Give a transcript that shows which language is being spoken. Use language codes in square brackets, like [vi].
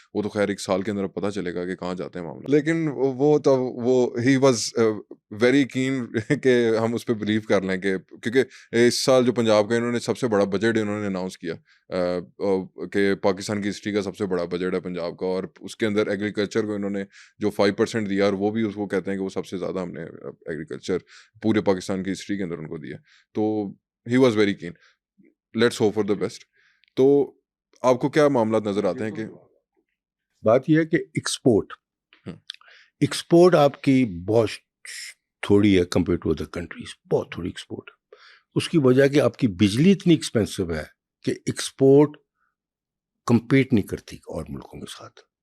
[ur] وہ تو خیر 1 سال کے اندر پتہ چلے گا کہ کہاں جاتے ہیں معاملات, لیکن وہ [en] he was very keen [ur] کہ ہم اس پہ بلیو کر لیں کہ کیونکہ اس سال جو پنجاب کا انہوں نے سب سے بڑا بجٹ انہوں نے اناؤنس کیا کہ پاکستان کی ہسٹری کا سب سے بڑا بجٹ ہے پنجاب کا, اور اس کے اندر ایگریکلچر کو انہوں نے جو 5% دیا, اور وہ بھی اس کو کہتے ہیں کہ وہ سب سے زیادہ ہم نے ایگریکلچر پورے پاکستان کی ہسٹری کے اندر ان کو دیا. [en] تو he was very keen, let's hope for the best. [ur] تو آپ کو کیا معاملات نظر آتے ہیں کہ بات یہ ہے کہ ایکسپورٹ آپ کی بہت تھوڑی ہے کمپیئر ٹو ادر کنٹریز, بہت تھوڑی ایکسپورٹ ہے. اس کی وجہ کہ آپ کی بجلی اتنی ایکسپینسو ہے کہ ایکسپورٹ کمپیٹ نہیں کرتی اور ملکوں کے ساتھ.